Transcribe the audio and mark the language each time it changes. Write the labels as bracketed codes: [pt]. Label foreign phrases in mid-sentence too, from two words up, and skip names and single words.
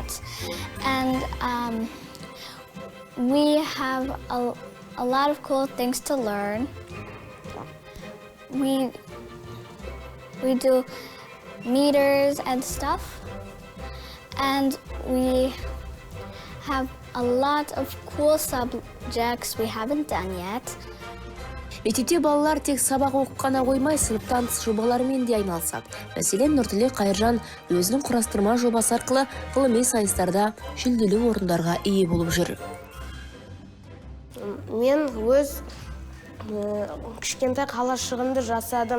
[en] And we have a lot of cool things to learn. We do meters and stuff, and we have a lot of cool subjects we haven't done yet. [kk] Мектепте балалар тек сабақ оқып қана қоймай, сыныптан тыс жобаларымен де айналысады. Мәселен, Нұртілек Қайыржан өзінің құрастырма жобасы арқылы ғылыми сайыстарда жүлделі орындарға ие болып жүр. Мен өз кішкентай қалашығымды жасадым.